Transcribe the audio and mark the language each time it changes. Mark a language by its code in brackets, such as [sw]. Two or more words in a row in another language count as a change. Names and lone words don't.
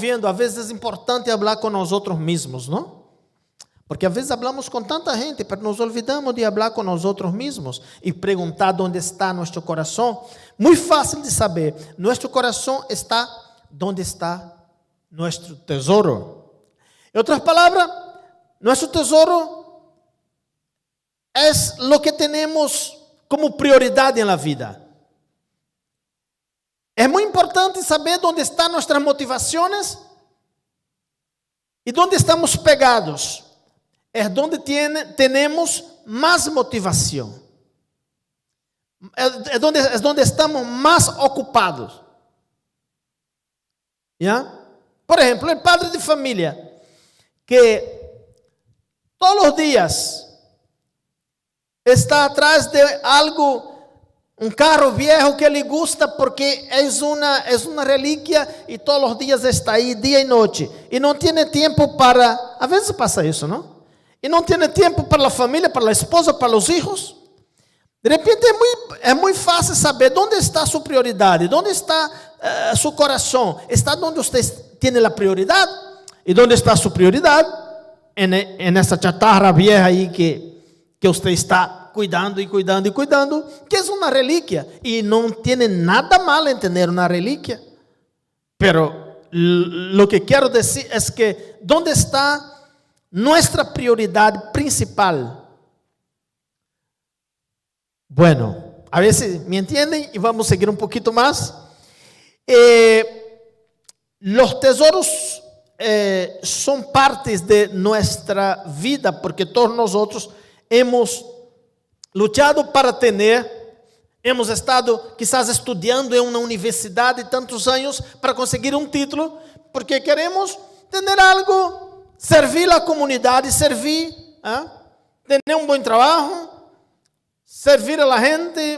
[es] A veces es importante hablar con nosotros mismos, ¿no? Porque a veces hablamos con tanta gente, pero nos olvidamos de hablar con nosotros mismos y preguntar dónde está nuestro corazón. Muy fácil de saber, nuestro corazón está donde está nuestro tesoro. En otras palabras, nuestro tesoro es lo que tenemos como [pt] prioridade na vida. É muito importante saber onde estão nossas motivações e onde estamos pegados. É onde temos mais motivação. É onde estamos mais ocupados. ¿Ya? Por exemplo, o padre de família que todos os dias está atrás de algo, [es] un carro viejo que le gusta porque es una reliquia y todos los días está ahí, día y noche. Y no tiene tiempo para, a veces pasa eso, ¿no? Y no tiene tiempo para la familia, para la esposa, para los hijos. [pt] De repente é muito fácil saber onde está sua prioridade, onde está seu coração. Está onde você tem a prioridade? E onde está sua prioridade? Nessa [es] chatarra vieja [pt] aí que você está cuidando e cuidando e cuidando, que é uma relíquia. E não tem nada mal em ter uma relíquia. [es] Pero lo [pt] que quero dizer é que onde está nossa prioridade principal? [es] Bueno, a ver si me entienden y vamos a seguir un poquito más. Los tesoros son partes de nuestra vida porque todos nosotros hemos luchado para tener, hemos estado quizás estudiando en una universidad de tantos años para conseguir un título porque queremos tener algo, servir a la comunidad, servir, tener un buen trabajo, servir a la gente.